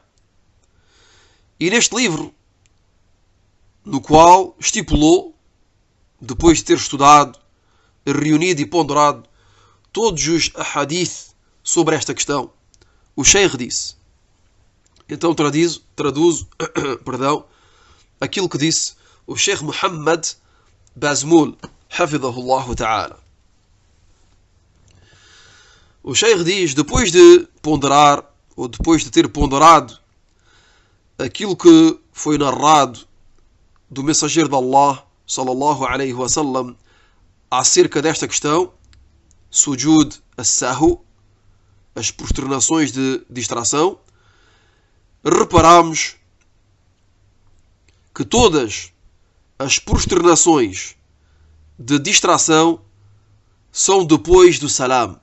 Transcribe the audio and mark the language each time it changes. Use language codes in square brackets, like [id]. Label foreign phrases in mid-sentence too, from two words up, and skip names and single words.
[pt] E neste livro, no qual estipulou, depois de ter estudado, reunido e ponderado todos os hadith sobre esta questão, o Sheikh disse, então traduzo aquilo que disse o Sheikh Muhammad Bazmul, [ar] حفظه الله تعالى. [pt] O Sheikh diz, depois de ponderar ou depois de ter ponderado aquilo que foi narrado do mensageiro de Allah, [ar] صلى الله عليه وسلم, [pt] acerca desta questão, [ar] سجود السهو, [pt] as prosternações de distração, reparamos que todas as prosternações de distração são depois do salam.